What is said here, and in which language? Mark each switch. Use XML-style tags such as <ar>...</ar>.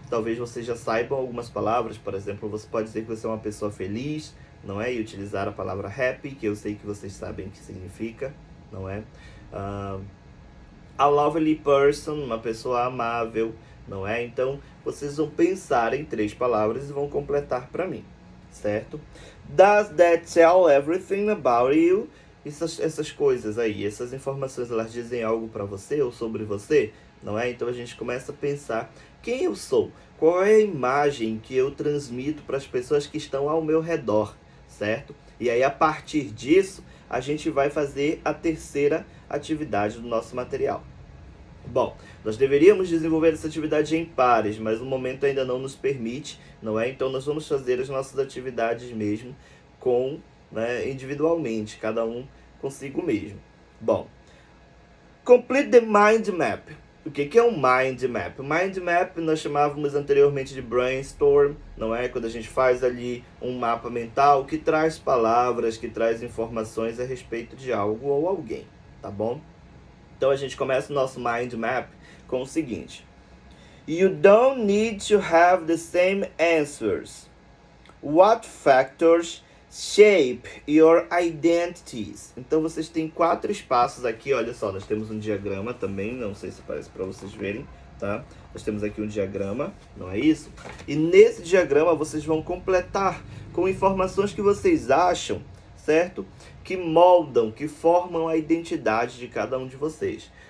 <pt>Talvez vocês já saibam algumas palavras. Por exemplo, você pode dizer que você é uma pessoa feliz, não é? E utilizar a palavra happy, que eu sei que vocês sabem o que significa, não é?</pt> <en>A lovely person,</en> <pt>uma pessoa amável, não é? Então, vocês vão pensar em 3 palavras e vão completar para mim, certo?</pt> <en>Does that tell everything about you?</en> <pt>Essas coisas aí, essas informações, elas dizem algo para você ou sobre você, não é? Então a gente começa a pensar quem eu sou, qual é a imagem que eu transmito para as pessoas que estão ao meu redor, certo? E aí, a partir disso, a gente vai fazer a terceira atividade do nosso material. Bom, nós deveríamos desenvolver essa atividade em pares, mas o momento ainda não nos permite, não é? Então nós vamos fazer as nossas atividades mesmo individualmente, cada um consigo mesmo. Bom,</pt> <en>complete the mind map.</en> <pt>O que é um mind map? O mind map nós chamávamos anteriormente de brainstorm, não é? Quando a gente faz ali um mapa mental que traz palavras, que traz informações a respeito de algo ou alguém, tá bom? Então a gente começa o nosso mind map com o seguinte:</pt> <en>You don't need to have the same answers. What factors shape your identities?</en> <pt>Então vocês têm 4 espaços aqui, olha só, nós temos um diagrama também, não sei se parece para vocês verem, tá? Nós temos aqui um diagrama, não é isso? E nesse diagrama vocês vão completar com informações que vocês acham, certo? Que moldam, que formam a identidade de cada um de vocês.</pt>